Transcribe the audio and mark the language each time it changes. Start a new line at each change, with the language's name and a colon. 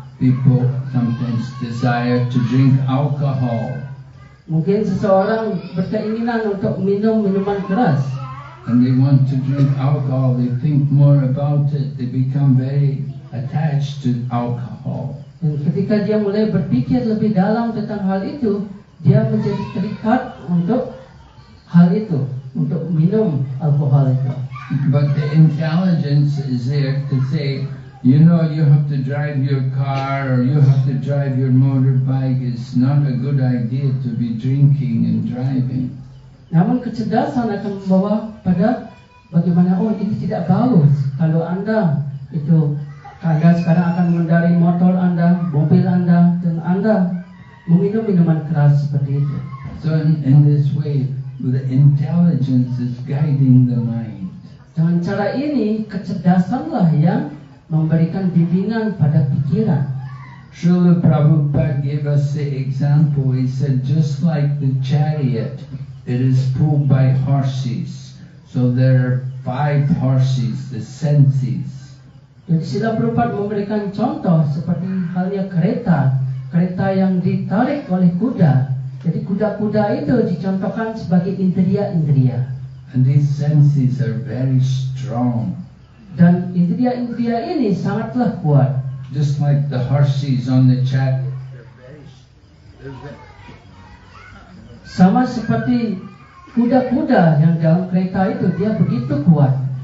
English: People sometimes desire to drink alcohol.
Indonesian: Mungkin seseorang berkeinginan untuk minum minuman keras.
English: And they want to drink alcohol, they think more about it, they become very attached to alcohol.
Indonesian: Dan ketika dia mulai berpikir lebih dalam tentang hal itu, dia menjadi terikat untuk hal itu, untuk minum alkohol itu.
English: But the intelligence is there to say, you know, you have to drive your car or you have to drive your motorbike. It's not a good idea to be drinking and driving.
Indonesian: Namun kecerdasan akan membawa pada bagaimana, oh ini tidak bagus kalau Anda sekarang akan mengendarai motor Anda, mobil Anda, dan Anda meminum minuman keras seperti itu.
English: So in this way, the intelligence is guiding the mind.
Indonesian: Dengan cara ini, kecerdasanlah yang memberikan bimbingan pada pikiran.
English: Srila Prabhupada gave us the example. He said, just like the chariot, it is pulled by horses. So there are 5 horses, the senses.
Indonesian: Jadi Srila Prabhupada memberikan contoh seperti halnya kereta yang ditarik oleh kuda. Jadi kuda-kuda itu dicontohkan sebagai indria-indria.
English: And these senses are very strong.
Indonesian: Dan indria-indria ini sangatlah kuat.
English: Just like the horses on the chariot.
Indonesian: Sama seperti kuda-kuda yang dalam kereta itu, dia begitu kuat.